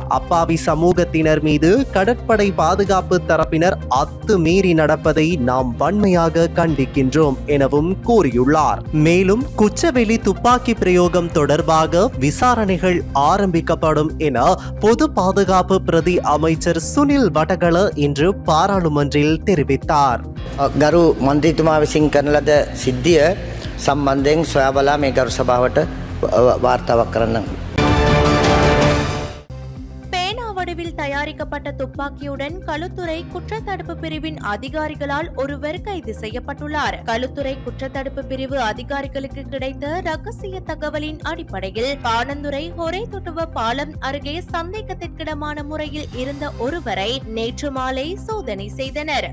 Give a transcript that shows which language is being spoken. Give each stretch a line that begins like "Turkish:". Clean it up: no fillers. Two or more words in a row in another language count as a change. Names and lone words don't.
Tamil: அப்பாவி சமூகத்தினர் மீது கடற்படை பாதுகாப்பு தரப்பினர் அத்துமீறி நடப்பதை நாம் வன்மையாக கண்டிக்கின்றோம் எனவும் கூறியுள்ளார். மேலும் குச்சவெளி துப்பாக்கி பிரயோகம் தொடர்பாக விசாரணைகள் ஆரம்பிக்கப்படும் என பொது பாதுகாப்பு பிரதி அமைச்சர் சுனில் வடகல இன்று பாராளுமன்றில் தெரிவித்தார்.
Sinhala: ගරු මන්ත්‍රීතුමා විසින් කරන ලද සිද්ධිය සම්බන්ධයෙන් සොයා බලා මේ ගරු සභාවට වාර්තාවක් කරන්න.
Tamil: வடிவில் தயாரிக்கப்பட்ட துப்பாக்கியுடன் களுத்துறை குற்றத்தடுப்பு பிரிவின் அதிகாரிகளால் ஒருவர் கைது செய்யப்பட்டுள்ளார். களுத்துறை குற்றத்தடுப்பு பிரிவு அதிகாரிகளுக்கு கிடைத்த ரகசிய தகவலின் அடிப்படையில் பாணந்துறை ஹொரை தொட்டுவ பாலம் அருகே சந்தேகத்திற்கிடமான முறையில் இருந்த ஒருவரை நேற்று மாலை சோதனை செய்தனர்.